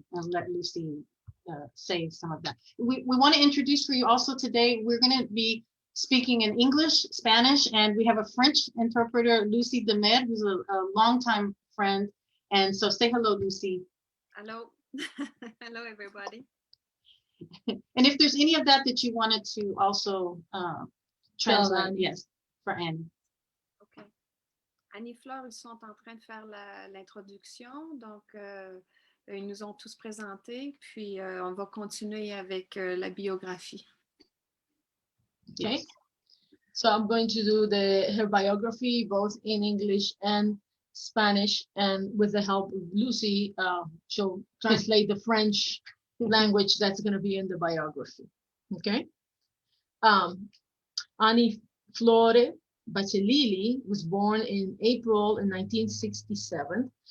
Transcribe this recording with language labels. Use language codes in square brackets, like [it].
[en] And let Lucy say some of that. We want to introduce for you also today, we're going to be speaking in English, Spanish, and we have a French interpreter, Lucy Demer, who's a longtime friend. And so say hello, Lucy. Hello. Hello, everybody. And if there's any of that you wanted to also translate, yes, for Annie. OK. [fr] Annie-Flore, ils sont en train de faire l'introduction, donc ils nous ont tous présentés, puis on va continuer avec la biographie. [en] Okay, so I'm going to do her biography both in English and Spanish, and with the help of Lucy, she'll translate the French language that's going to be in the biography. Okay, Annie-Flore Batchiellilys was born in April in 1967.